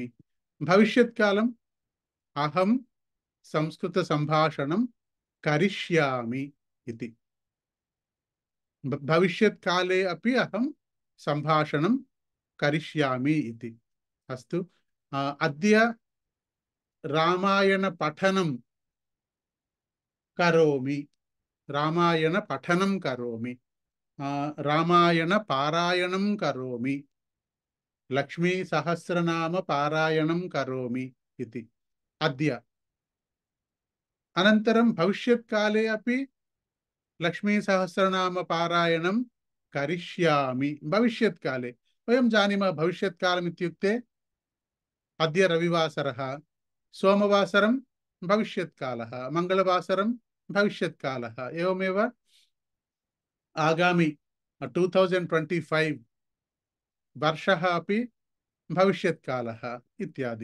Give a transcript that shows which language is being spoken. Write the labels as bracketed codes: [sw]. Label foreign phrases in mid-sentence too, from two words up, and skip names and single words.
[sa] भविष्यत्कालम् अहं संस्कृतसम्भाषणं करिष्यामि इति। भविष्यत्काले अपि अहं सम्भाषणं करिष्यामि इति। अस्तु, अद्य रामायणपठनं करोमि, రామాయణ పఠనం కరోమి, రామాయణ పారాయణం కరోమి, లక్ష్మీ సహస్రనామ పారాయణం కరోమి इति अद्य। अनन्तरं भविष्यत्काले अपि लक्ष्मी सहस्रनाम पारायणं करिष्यामि। भविष्यत्काले वयं जानीमः भविष्यत्कालम् इत्युक्ते अद्य रविवासरः, सोमवासरं भविष्यत्कालः, मङ्गलवासरं भविष्यत्कालः, एवमेव आगामि 2025 वर्षः अपि भविष्यत्कालः इत्यादि।